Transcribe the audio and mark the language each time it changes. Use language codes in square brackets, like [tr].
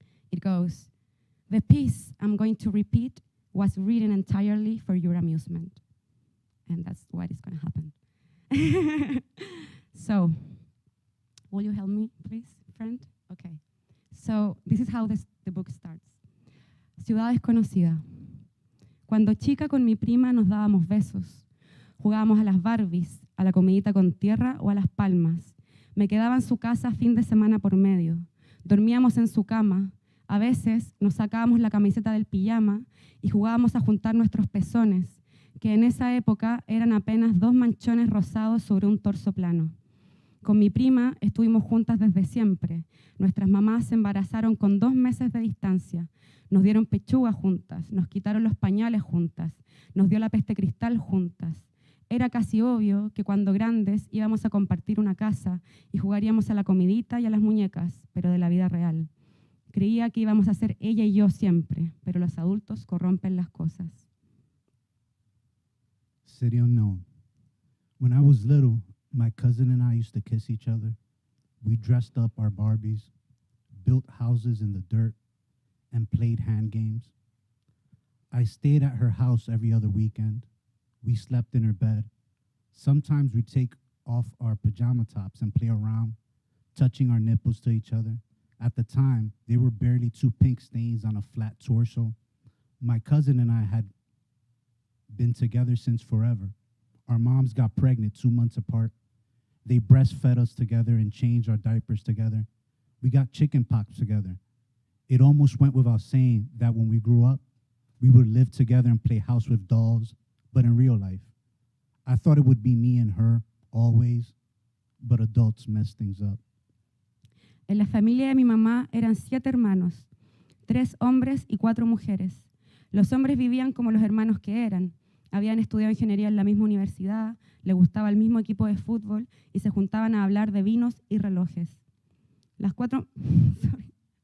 [en] It goes, "The piece I'm going to repeat was written entirely for your amusement." And that's what is gonna happen. So, will you help me, please, friend? Okay. So, this is how the book starts. [es] Ciudad desconocida. Cuando chica con mi prima nos dábamos besos. Jugábamos a las Barbies, a la comidita con tierra o a las palmas. Me quedaba en su casa fin de semana por medio. Dormíamos en su cama. A veces nos sacábamos la camiseta del pijama y jugábamos a juntar nuestros pezones, que en esa época eran apenas 2 manchones rosados sobre un torso plano. Con mi prima estuvimos juntas desde siempre. Nuestras mamás se embarazaron con 2 meses de distancia. Nos dieron pechuga juntas, nos quitaron los pañales juntas, nos dio la peste cristal juntas. Era casi obvio que cuando grandes íbamos a compartir una casa y jugaríamos a la comidita y a las muñecas, pero de la vida real. Creía que íbamos a ser ella y yo siempre, pero los adultos corrompen las cosas. [en] City unknown. When I was little, my cousin and I used to kiss each other. We dressed up our Barbies, built houses in the dirt, and played hand games. I stayed at her house every other weekend. We slept in her bed. Sometimes we'd take off our pajama tops and play around, touching our nipples to each other. At the time, they were barely 2 pink stains on a flat torso. My cousin and I had been together since forever. Our moms got pregnant 2 months apart. They breastfed us together and changed our diapers together. We got chicken pox together. It almost went without saying that when we grew up, we would live together and play house with dolls, but in real life. I thought it would be me and her, always, but adults mess things up. [es] En la familia de mi mamá eran 7 hermanos, 3 hombres y 4 mujeres. Los hombres vivían como los hermanos que eran. Habían estudiado ingeniería en la misma universidad, les gustaba el mismo equipo de fútbol y se juntaban a hablar de vinos y relojes. Las 4... Sorry.